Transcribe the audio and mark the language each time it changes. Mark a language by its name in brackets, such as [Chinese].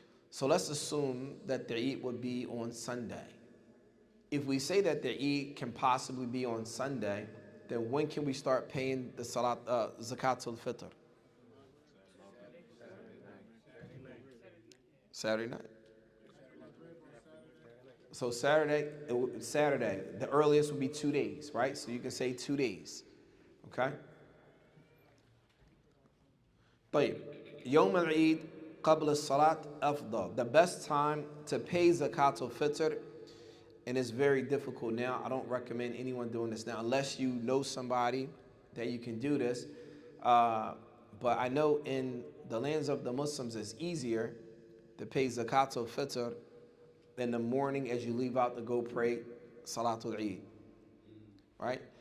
[English] So let's assume that the Eid would be on Sunday. If we say that the Eid can possibly be on Sunday, then when can we start paying the Zakat Al-Fitr? Saturday night. So Saturday, the earliest would be 2 days, right? So you can say 2 days, okay? [Arabic] طيب يوم العيد قبل الصلاة أفضل. [English] The best time to pay Zakat Al-Fitr, and it's very difficult now. I don't recommend anyone doing this now unless you know somebody that you can do this. But I know in the lands of the Muslims it's easier to pay Zakat Al-Fitr in the morning as you leave out to go pray Salatul Eid, right?